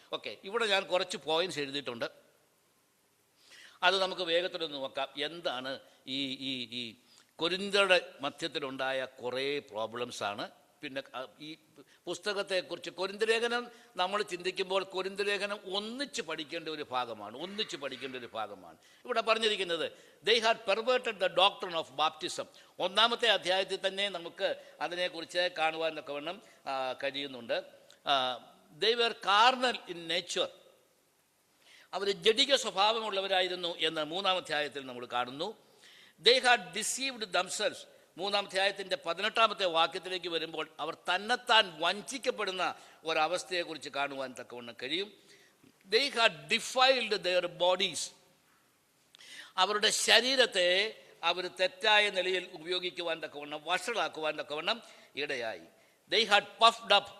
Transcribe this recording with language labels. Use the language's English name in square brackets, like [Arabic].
[Malayalam] Okay, ഇവിടെ ഞാൻ കുറച്ച് പോയിന്റ്സ് എഴുതിയിട്ടുണ്ട്. അത് നമുക്ക് വേഗത്തിലൊന്ന് നോക്കാം. എന്താണ് ഈ കൊരിന്ത്യരുടെ മധ്യത്തിലുണ്ടായ കുറേ പ്രോബ്ലംസാണ്. പിന്നെ ഈ പുസ്തകത്തെക്കുറിച്ച് കൊരിന്ത്യലേഖനം നമ്മൾ ചിന്തിക്കുമ്പോൾ കൊരിന്ത്യലേഖനം ഒന്നിച്ച് പഠിക്കേണ്ട ഒരു ഭാഗമാണ്. ഇവിടെ പറഞ്ഞിരിക്കുന്നത് [English] they had perverted the doctrine of baptism. [Malayalam] 1-ാമത്തെ അധ്യായത്തിൽ തന്നെ നമുക്ക് അതിനെക്കുറിച്ച് കാണുവാനൊക്കെ വേണം കഴിയുന്നുണ്ട്. [English] they were carnal in nature. [Malayalam] അവർ ജഡിക സ്വഭാവമുള്ളവരായിരുന്നു എന്ന് 3-ാം അധ്യായത്തിൽ നമ്മൾ കാണുന്നു. [English] They had deceived themselves. [Malayalam] 3-ാം അധ്യായത്തിൻ്റെ 18-ാമത്തെ വാക്യത്തിലേക്ക് വരുമ്പോൾ അവർ തന്നെത്താൻ വഞ്ചിക്കപ്പെടുന്ന ഒരവസ്ഥയെക്കുറിച്ച് കാണുവാൻ തക്കവണ്ണം കഴിയും. [English] They had defiled their bodies. [Malayalam] അവരുടെ ശരീരത്തെ അവർ തെറ്റായ നിലയിൽ ഉപയോഗിക്കുവാൻ തക്കവണ്ണം, വഷളാക്കുവാൻ തക്കവണ്ണം ഇടയായി. [English] They had puffed up.